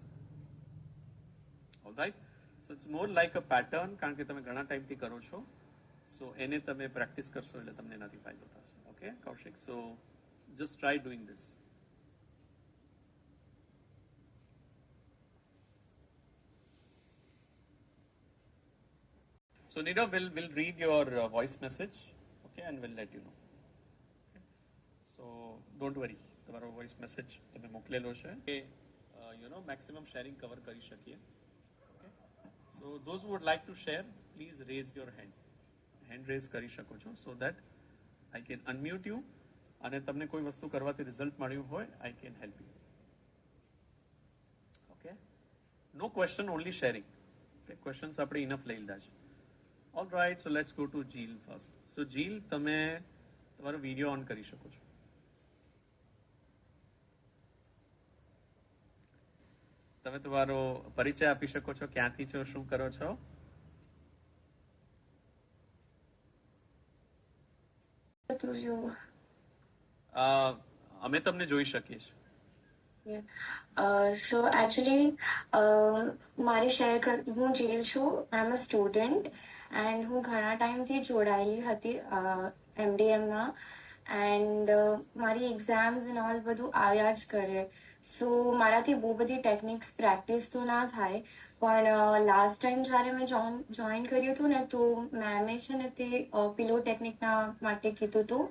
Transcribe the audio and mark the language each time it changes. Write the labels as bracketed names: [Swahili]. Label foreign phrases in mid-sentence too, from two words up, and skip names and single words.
[English] Alright, so it's more like a pattern [Gujarati] કારણ કે તમે ઘણા ટાઈમથી કરો છો. સો એને તમે પ્રેક્ટિસ કરશો એટલે તમને એનાથી ફાયદો થશે. [English] Okay Kaushik, so just try doing this. So Nirav will read your voice message, okay, and we'll let you know. Okay? So don't worry, [Gujarati] તમારો [English] voice message [Gujarati] તમે મોકલેલો છે કે [English] maximum sharing cover [Gujarati] કરી શકીએ. [English] Okay, so those who would like to share, please raise your hand. Hand raise [Gujarati] કરી શકો છો [English] so that I can unmute you [Gujarati] અને તમને કોઈ વસ્તુ કરવાથી રિઝલ્ટ મળ્યું હોય, [English] I can help you. Okay, no question, only sharing. [Gujarati] ક્વેશ્ચન્સ આપણે ઇનફ લઈ લીધા છે. [English] All right, so let's go to Jeel first. [Gujarati] સો જીલ, તમે તમારો વિડીયો ઓન કરી શકો છો. તમે તમારો પરિચય આપી શકો છો, ક્યાંથી છો, શું કરો છો? અમે તમને જોઈ શકીએ છીએ. [English] So actually, [Gujarati] મારી શેર હું જીલ છું. [English] I am a student and [Gujarati] હું ઘણા ટાઈમથી જોડાયેલી હતી MDMમાં. એન્ડ મારી એક્ઝામ્સ [English] and all [Gujarati] બધું આવ્યા જ કરે. સો મારાથી બહુ બધી ટેકનિક્સ પ્રેક્ટિસ તો ના થાય, પણ લાસ્ટ ટાઈમ જ્યારે મેં જોઈન કર્યું હતું ને, તો મેમે છે ને તે પિલો ટેકનિકના માટે કીધું હતું.